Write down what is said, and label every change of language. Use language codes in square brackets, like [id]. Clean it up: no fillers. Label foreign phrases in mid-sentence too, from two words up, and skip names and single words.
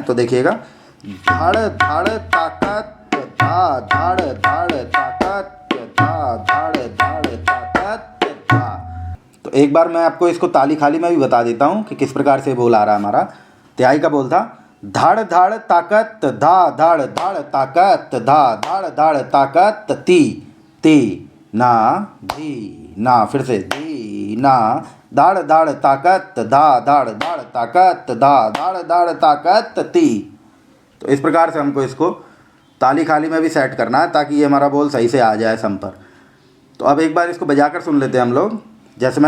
[hi] तो देखिएगा धाड़ धाड़ ताकत, धा धाड़ धाड़ ताकत, धा धाड़ धाड़ ताकत धा। तो एक बार मैं आपको इसको ताली खाली में भी बता देता हूँ कि किस प्रकार से बोल आ रहा है हमारा। तिहाई का बोल था धाड़ धाड़ ताकत, धा धाड़ धाड़ ताकत, धा धाड़ धाड़ ताकत ती, ती ना धी ना। फिर से धी ना, धाड़ धाड़ ताकत, धा धाड़ धाड़ ताकत, धा धाड़ धाड़ ताकत ती। तो इस प्रकार से हमको इसको ताली खाली में भी सेट करना है ताकि ये हमारा बोल सही से आ जाए सम पर। तो अब एक बार इसको बजा कर सुन लेते हैं हम लोग।